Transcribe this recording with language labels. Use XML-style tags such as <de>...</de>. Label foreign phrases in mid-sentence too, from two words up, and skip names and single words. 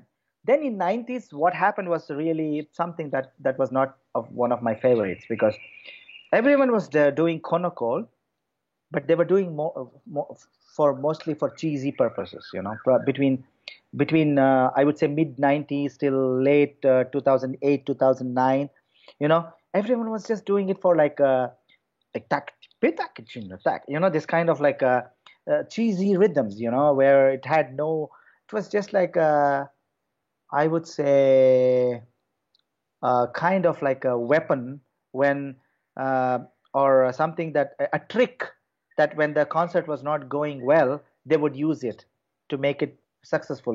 <en>Then in 90s, what happened was really something that was not of one of my favorites, because everyone was doing Konokol, but they were doing more for mostly for cheesy purposes. You know, between I would say mid 90s till late 2008 2009. You know, everyone was just doing it for like tak pitak tak. You know, this kind of like cheesy rhythms. You know, where it had no. It was just like I would say kind of like a weapon when uh, or something that a trick that when the concert was not going well, they would use it to make it successful.</en>